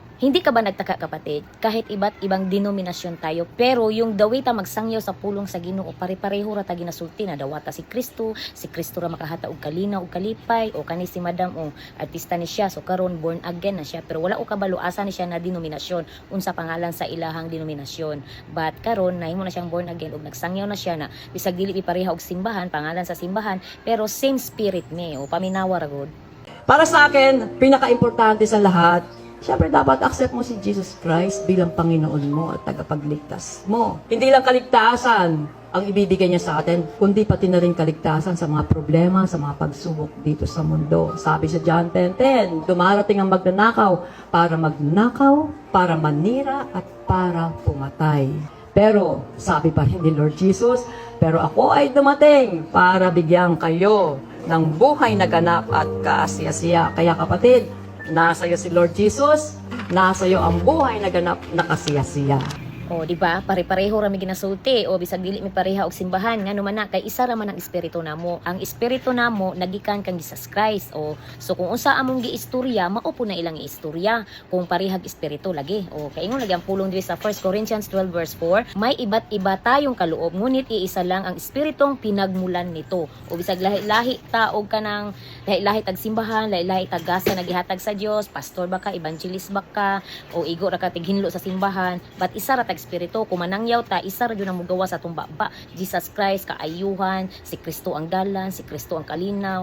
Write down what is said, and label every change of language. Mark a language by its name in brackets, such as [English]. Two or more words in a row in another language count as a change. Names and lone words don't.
[Filipino] Hindi ka ba nagtaka kapatid? Kahit iba't ibang denominasyon tayo, [Cebuano] pero yung daway ta magsangyaw sa pulong sa Ginoo, pare-pareho ra ta ginasulti na dawata si Kristo ra makahata og kalinaw og kalipay, o kani si Madam o artista ni siya, so karon [English] born again [Cebuano] na siya, pero wala o kabalo asa ni siya na denominasyon, unsa pangalan sa ilahang denominasyon. But karon nahimo na siyang [English] born again [Cebuano] ug nagsangyaw na siya na bisag dili pareha og simbahan, pangalan sa simbahan, pero [English] same spirit [Cebuano] ni o paminawa ra gud. [Filipino] Para sa akin, pinaka-importante sa lahat, siyempre dapat accept mo si Jesus Christ bilang Panginoon mo at tagapagligtas mo. Hindi lang kaligtasan ang ibibigay niya sa atin, kundi pati na rin kaligtasan sa mga problema, sa mga pagsubok dito sa mundo. Sabi sa John 10:10, dumarating ang magnanakaw, para manira at para pumatay. Pero, sabi pa rin ni Lord Jesus, pero ako ay dumating para bigyan kayo ng buhay na ganap at kasiyasiya. Kaya kapatid, nasa iyo si Lord Jesus, nasa iyo ang buhay na ganap na kasiyasiya. O di ba? [Cebuano] Pare-pareho ra mi ginasulti o bisag dili mi pareha og simbahan ngano man na kay isa ra man ang espiritu namo. Ang espiritu namo nagikan kang Jesus Christ. O so kung unsa among giistorya, mao po na ilang istorya kung parehag espiritu lagi. O kay ingon lagi ang pulong diri sa 1 Corinthians 12 verse 4, [Filipino] may iba't iba tayong kaloob ngunit iisa lang ang espiritong pinagmulan nito. [Cebuano] O bisag lahi-lahi ta og kanang lahi-lahi tag simbahan, lahi-lahi tag gasa nagihatag sa Dios, pastor ba ka, evangelist ba ka, o igo ra ka tighinlo sa simbahan, but isa ra tag espiritu. Kung manangyaw ta, isa ra gyud ang mugawa sa atong baba. Jesus Christ kaayuhan, si Kristo ang dalan, si Kristo ang kalinaw.